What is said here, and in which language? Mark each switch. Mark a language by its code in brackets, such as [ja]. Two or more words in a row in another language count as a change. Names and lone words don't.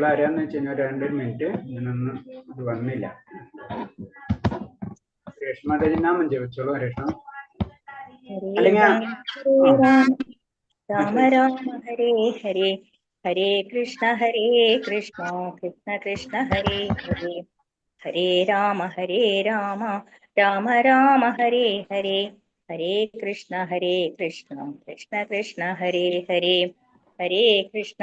[ml] ആരാന്ന് വെച്ച് കഴിഞ്ഞാൽ 2 മിനിറ്റ് ഞാനൊന്ന് ഇത് വന്നില്ല. [sa] हरे कृष्ण [ml] മാതാജി നാമം ജപിച്ചോളൂ. [sa] हरे कृष्ण. हरे [ml] അല്ലെങ്കിൽ [sa] राम राम राम हरे हरे, हरे कृष्ण कृष्ण कृष्ण हरे हरे, हरे राम राम राम हरे हरे, हरे कृष्ण कृष्ण कृष्ण हरे हरे, हरे कृष्ण